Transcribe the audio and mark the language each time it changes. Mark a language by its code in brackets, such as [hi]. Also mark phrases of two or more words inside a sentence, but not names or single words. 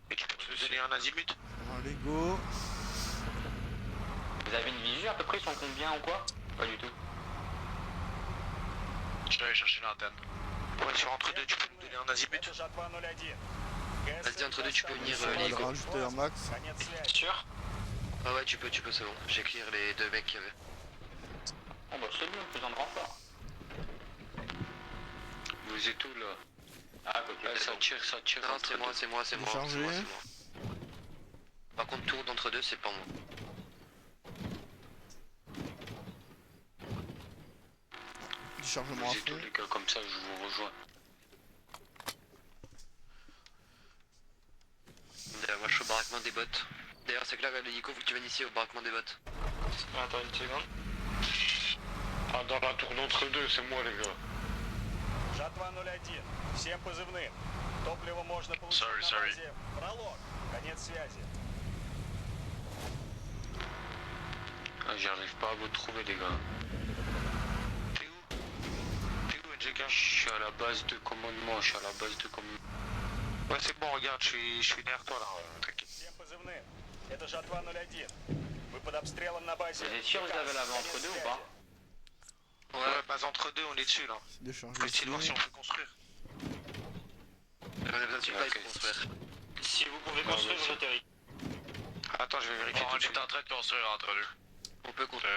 [fr] Et tu peux nous donner un azimut? Allez, go. Vous avez une visu à peu près, ils sont combien ou quoi? Pas du tout. Je vais aller chercher l'antenne. Ouais, sur entre deux, tu peux nous donner un azimut? [ru] Это Жатва 01. [fr] Vas-y, entre deux, tu peux venir, On va le l'hélico. rajouter un max. [ru] Конец связи. [fr] Sûr? Ah ouais, tu peux, c'est bon. J'ai clear les deux mecs qu'il y avait. Oh bah c'est bon, besoin de renfort. Vous êtes où là? Ah, ok. Ça tire. Non, c'est moi. Déchargé. Par contre, tour d'entre deux, c'est pas moi. Déchargement à Vous êtes où fond. les gars, comme ça, je vous rejoins. D'ailleurs, moi je suis au baraquement des bottes. D'ailleurs, c'est que là, l'hélico, faut que tu viennes ici au baraquement des bottes. Attends une seconde. Ah, dans la tour d'entre deux, c'est moi les gars. [ru] Жатва 01. Всем позывным. Топливо можно получить Sorry, на sorry. базе Пролог. Конец связи. [fr] Ah, j'arrive pas à vous trouver, les gars. T'es où, NGK? Je suis à la base de commandement, Ouais, c'est bon, regarde, je suis derrière toi là, t'inquiète. [ru] Всем позывным. Это Жатва 01. Вы под обстрелом на базе. [fr] Vous êtes sûr que vous avez la main entre deux ou pas? Ouais, base entre deux, on est dessus là. C'est déchargé. On peut essayer de voir si on peut construire. On a besoin de supply pour construire. Si vous pouvez construire, j'atterris. Attends, je vais vérifier tout de suite. en train de construire entre deux. On peut construire.